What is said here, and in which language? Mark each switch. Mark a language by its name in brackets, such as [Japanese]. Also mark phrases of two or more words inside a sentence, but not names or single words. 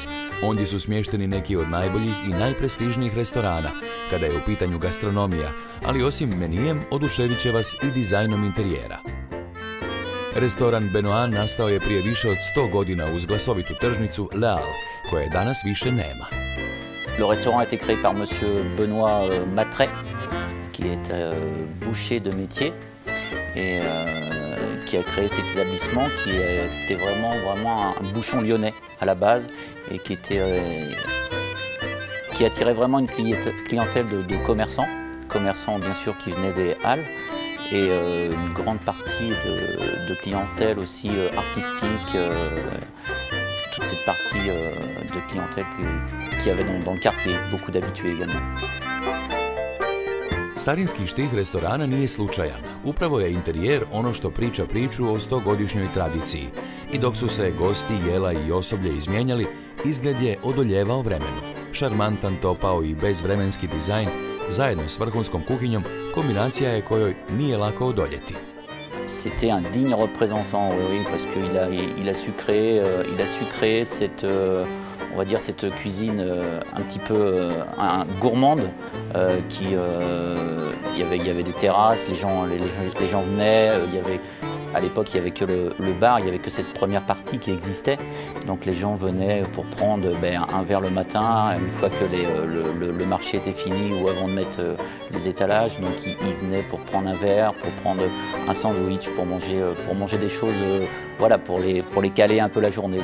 [Croatian] Ondje su smješteni neki od najboljih i najprestižnijih restorana, kada je u pitanju gastronomija, ali osim menijem, oduševit će vas i dizajnom interijera. Restoran Benoît nastao je prije više od 100 godina uz glasovitu tržnicu Le Halles, koje danas više nema. [French] Le restaurant a été créé par monsieur Benoît Matret, qui est boucher de métier et qui a créé cet établissement qui était vraiment un bouchon lyonnais à la base et qui attirait vraiment une clientèle de commerçants bien sûr qui venaient des Halles et une grande partie de clientèle aussi artistique, toute cette partie de clientèle qui avait dans le quartier, beaucoup d'habitués également. [Croatian] Starinski štih restorana nije slučajan. Upravo je interijer ono što priča priču o 100-godišnjoj tradiciji. I dok su se gosti, jela i osoblje izmijenjali, izgled je odoljevao vremenu. Šarmantan, topao i bezvremenski dizajn, zajedno s vrhunskom kuhinjom, kombinacija je kojoj nije lako odoljeti. [French] C'était un digne représentant, oui, parce qu'il a su créer cette, on va dire cette cuisine un petit peu gourmande, il y avait des terrasses, les gens venaient, à l'époque il n'y avait que le bar, il n'y avait que cette première partie qui existait, donc les gens venaient pour prendre un verre le matin, une fois que le marché était fini ou avant de mettre les étalages, donc ils venaient pour prendre un verre, pour prendre un sandwich, pour manger des choses, voilà, pour les caler un peu la journée.